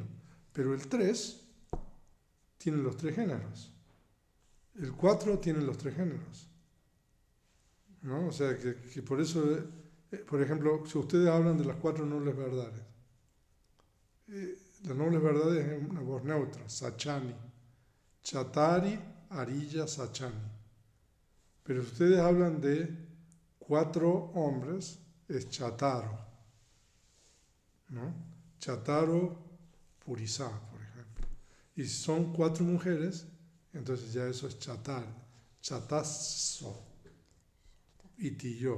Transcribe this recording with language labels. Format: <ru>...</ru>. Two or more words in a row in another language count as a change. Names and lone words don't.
<es>Pero el 3 tiene los tres géneros. El 4 tiene los tres géneros, ¿no? O sea, que por eso, por ejemplo, si ustedes hablan de las 4 nobles verdades, las nobles verdades es una voz neutra,</es> <pi>sachani, chatari, arilla, sachani.</pi> <es>Pero si ustedes hablan de 4 hombres, es chataro, ¿no?</es> <pi>Chataro purisá,</pi> <es>por ejemplo. Y si son 4 mujeres, entonces ya eso es</es> <pi>chatar, chatasso, itiyo.</pi>